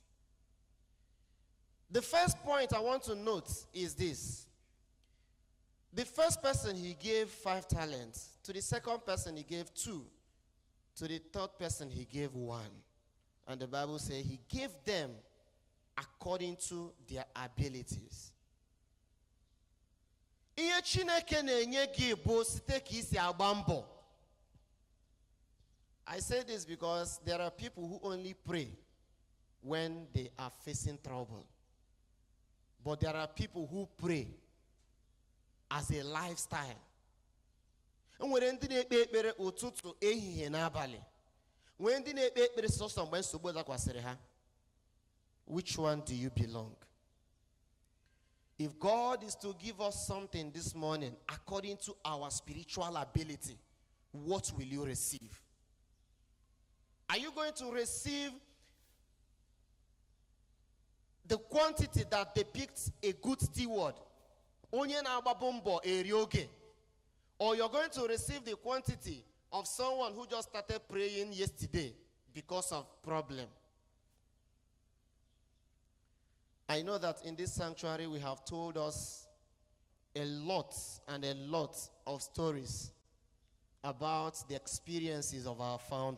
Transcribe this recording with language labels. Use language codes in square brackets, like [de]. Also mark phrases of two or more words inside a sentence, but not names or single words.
[en] The first point I want to note is this. The first person he gave 5 talents. To the second person he gave 2. To the third person he gave 1. And the Bible says he gave them according to their abilities. [ig] Ihe Chineke na-enye gị bụ site ka isi agba mbọ. [en] I say this because there are people who only pray when they are facing trouble. But there are people who pray as a lifestyle. [ig] Enwere ndị na-ekpe ekpere ụtụtụ, ehihie na abalị. Nwere ndị na-ekpe ekpere sọsọ mgbe nsogbu dakwasịrị ha. [en] Which one do you belong? If God is to give us something this morning according to our spiritual ability, what will you receive? Are you going to receive the quantity that depicts a good steward? [ig] Onye na-agbapụ mbọ eri oge. [en] Or you're going to receive the quantity of someone who just started praying yesterday because of problem? I know that in this sanctuary we have told us a lot and a lot of stories about the experiences of our founder.